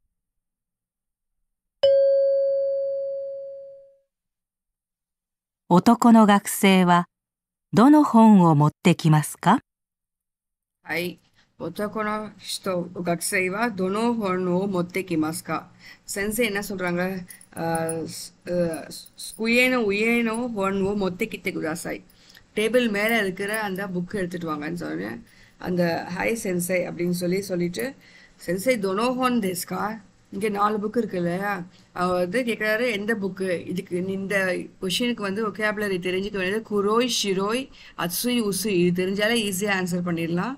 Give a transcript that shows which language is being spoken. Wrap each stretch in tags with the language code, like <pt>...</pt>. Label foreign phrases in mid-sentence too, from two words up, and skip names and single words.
<ja>男の学生はどの本を持ってきますか？はい。男の人、学生はどの本を持ってきますか？</ja> <ta>先生 என்ன சொல்றாங்க?</ta> <ja>上の 本を持ってきてください。</ja> <ta>டேபிள் மேலே இருக்கிற அந்த புக் எடுத்துட்டு வாங்கன்னு சொன்னேன். அந்த</ta> <ja>はい 先生</ja> <ta>அப்படின்னு சொல்லிட்டு</ta> <ja>先生 どの 本 ですか</ja> <ta>இங்கே 4 புக் இருக்கு இல்லையா? அவர் வந்து கேட்குறாரு எந்த புக்கு இதுக்கு இந்த கொஷினுக்கு வந்து ஒகேபுலரி தெரிஞ்சுக்க வேண்டியது</ta> <ja>黒い 白い 厚い 薄い</ja> <ta>இது தெரிஞ்சாலே ஈஸியாக ஆன்சர் பண்ணிடலாம்.</ta>